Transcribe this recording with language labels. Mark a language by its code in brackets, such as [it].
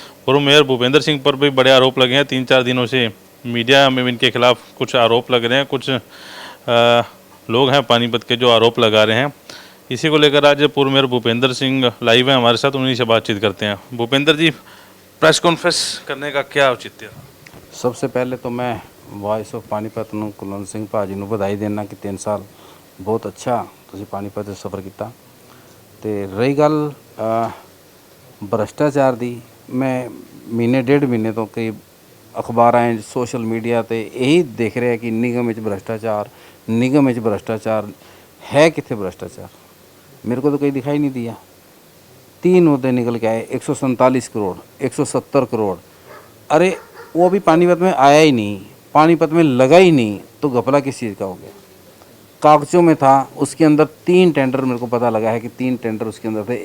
[hi] पूर्व मेयर भूपेंद्र सिंह पर भी बड़े आरोप लगे हैं। 3-4 दिनों से मीडिया में इनके खिलाफ कुछ आरोप लग रहे हैं। कुछ लोग हैं पानीपत के जो आरोप लगा रहे हैं। इसी को लेकर आज पूर्व मेयर भूपेंद्र सिंह लाइव हैं हमारे साथ, उन्हीं से बातचीत करते हैं। भूपेंद्र जी, प्रेस कॉन्फ्रेंस करने का क्या औचित्य? सबसे पहले तो मैं [pa] वॉइस ऑफ पानीपत ਨੂੰ ਕੁਲਵੰਤ ਸਿੰਘ ਭਾਜੀ ਨੂੰ ਵਧਾਈ ਦੇਣਾ ਕਿ 3 ਸਾਲ ਬਹੁਤ ਅੱਛਾ ਤੁਸੀਂ ਪਾनीपत 'ਚ ਸਫ਼ਰ ਕੀਤਾ। ਤੇ ਰਹੀ ਗੱਲ ਭ੍ਰਿਸ਼ਟਾਚਾਰ ਦੀ, ਮੈਂ ਮਹੀਨੇ ਡੇਢ ਮਹੀਨੇ ਤੋਂ ਕਈ ਅਖਬਾਰਾਂ 'ਚ ਸੋਸ਼ਲ ਮੀਡੀਆ ਤੇ ਇਹੀ ਦੇਖ ਰਿਹਾ ਕਿ ਨਿਗਮ ਵਿੱਚ ਭ੍ਰਿਸ਼ਟਾਚਾਰ, ਨਿਗਮ ਵਿੱਚ ਭ੍ਰਿਸ਼ਟਾਚਾਰ है। [hi] कितने भ्रष्टाचार मेरे को तो कहीं दिखाई नहीं दिया। 3 मुद्दे निकल के आए, 147 करोड़, 170 करोड़। अरे वो अभी पानीपत में आया ही नहीं, पानीपत में लगा ही नहीं, तो घपला किस चीज़ का हो गया? कागजों में था, उसके अंदर 3 टेंडर मेरे को पता लगा है कि 3 टेंडर उसके अंदर थे।